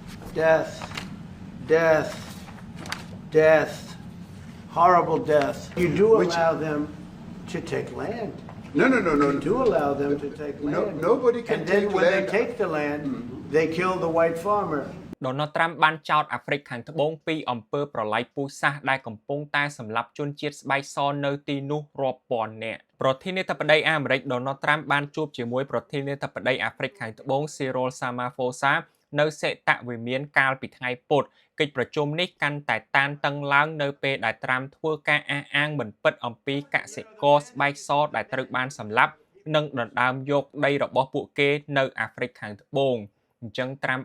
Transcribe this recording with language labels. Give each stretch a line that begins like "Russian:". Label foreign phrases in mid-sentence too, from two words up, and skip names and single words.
English: death, death, death, horrible death. You do allow them to take land. No. You do allow them to take land. Nobody can and then take when land. they take the land, they kill the white farmer.
Khmer: Donald Trump បានចោទអាហ្វ្រិកខាងត្បូងពីអំពើប្រល័យពូជសាសន៍ដែលកំពុងតែសម្លាប់ជនជាតិស្បែកសនៅទីនោះរាប់ពាន់នាក់ប្រធានាធិបតីអាមេរិក Donald Trump បានជួបជាមួយប្រធានាធិបតីអាហ្វ្រិកខាងត្បូង Cyril Ramaphosa នៅសេតវិមានកាលពីថ្ងៃពុធកិច្ចប្រជុំនេះកាន់តែតានតឹងឡើងនៅពេលដែលត្រាំធ្វើការអះអាងមិនពិតអំពីកសិករស្បែកសដែលត្រូវបានសម្លាប់និងដណ្ដើមយកដីរបស់ពួកគេនៅអាហ្វ្រិកខាងត្បូងអញ្ចឹងត្រាំ